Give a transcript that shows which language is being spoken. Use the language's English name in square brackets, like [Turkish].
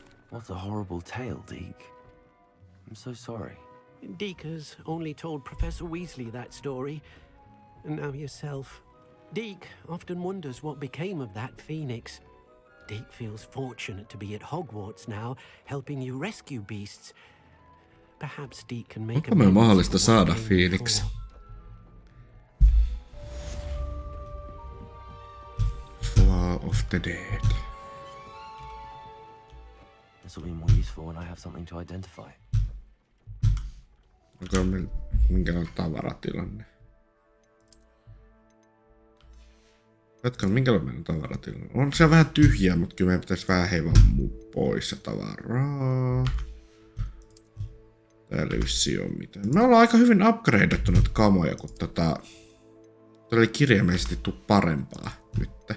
[English] What a horrible tale, Deke. I'm so sorry. Deke has only told Professor Weasley that story, and now yourself. Deke often wonders what became of that phoenix. Deke feels fortunate to be at Hogwarts now, helping you rescue beasts. Perhaps Deke can make [Finnish] Onko me mahdollista saada Phoenix? [English] Flower of the Dead. This will be more useful when I have something to identify. [Finnish] Onko meillä minkälainen tavaratilanne? Jatkan, minkälainen meillä on tavaratilanne? On se vähän tyhjää, mutta kyllä meidän pitäisi vähän heivaa pois se tavaraa. Täällä ei vissiin ole mitään. Me ollaan aika hyvin upgradeattu noita kamoja, kun tää oli kirjaimellisesti tuu parempaa nyt.